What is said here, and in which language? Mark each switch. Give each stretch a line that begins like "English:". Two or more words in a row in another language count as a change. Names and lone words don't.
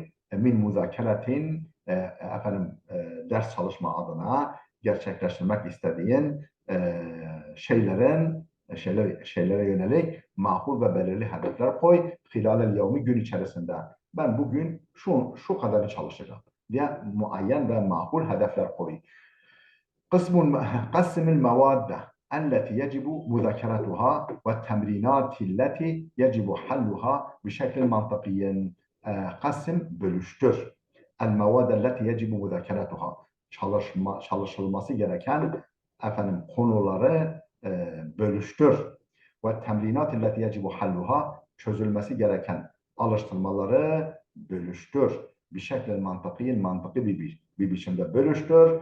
Arabic: من مذاكرتك
Turkish: ders çalışma adına gerçekleştirmek istediğin şeylere yönelik makul ve belirli hedefler koy.
Arabic: خلال اليوم
Turkish: gün içerisinde. Ben bugün şu kadarı çalışacağım diye muayyen ve makul hedefler koy.
Arabic: قسم المواد التي يجب مذاكرتها والتمرينات التي يجب حلها بشكل منطقي.
Turkish: قسم bölüştür.
Arabic: المواد التي يجب مذاكرتها
Turkish: çalışılması gereken konuları bölüştür.
Arabic: و التمرينات التي يجب حلها
Turkish: çözülmesi gereken alıştırmaları bölüştür. Bir şekilde mantıklı bir biçimde bölüştür.